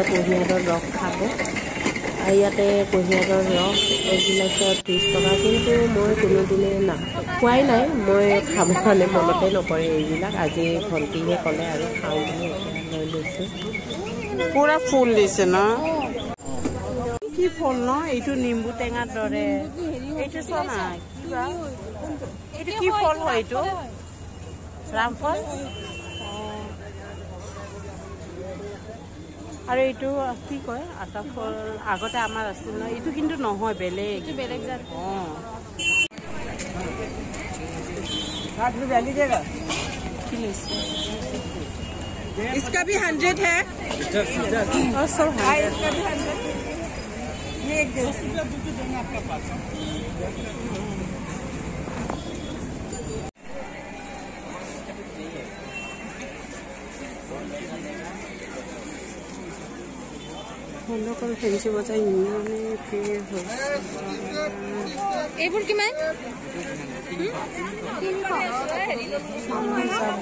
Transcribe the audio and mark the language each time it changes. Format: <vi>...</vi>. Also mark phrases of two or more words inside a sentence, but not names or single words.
<as>কুঁহিয়াৰৰ ৰস খাব ইয়াতে কুঁহিয়াৰৰ ৰস এগিলাচত 30 টকা কিন্তু মই কোনোদিনে খোৱাই নাই মই খাব কাৰণে মনতে নকৰে এইবিলাক আজি ভন্টিয়ে ক'লে আৰু খাওঁ বুলি লৈ লৈছো পুৰা ফুল দিছে ন কি ফল ন এইটো নিম্বু টেঙাৰ দৰে এইটো সোনা কিবা এইটো কি ফল হয় এইটো ৰামফল আৰু এইটো কি কয় আটা ফল আগতে আমাৰ আছিল ন এইটো কিন্তু নহয় বেলেগ জাত</as> <hi>इसका भी 100 है और सब इसका भी 100 ये एक दे देंगे आपका पास</hi> <as>বন্ধুসকল ফেন্সি বজাৰ ইমানে ভিৰ হৈছে এইবোৰ কিমান যাব</as>